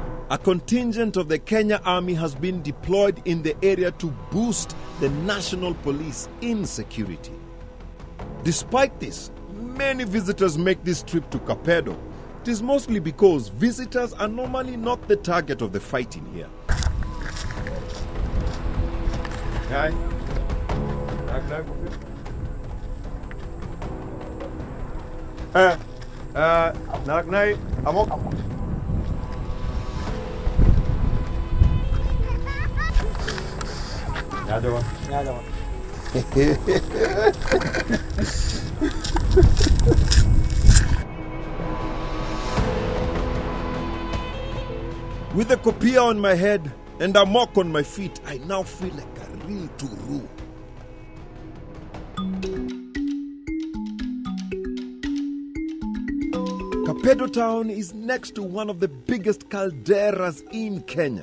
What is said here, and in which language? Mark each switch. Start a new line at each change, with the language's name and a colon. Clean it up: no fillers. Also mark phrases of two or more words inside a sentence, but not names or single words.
English: a contingent of the Kenya Army has been deployed in the area to boost the national police in security. Despite this, many visitors make this trip to Kapedo. It is mostly because visitors are normally not the target of the fighting here. Hi.
Turkana: Nagnai, amok. Yadawa. Yadawa.
English: With a kopia on my head and a mock on my feet, I now feel like a real Turu. Kapedo town is next to one of the biggest calderas in Kenya.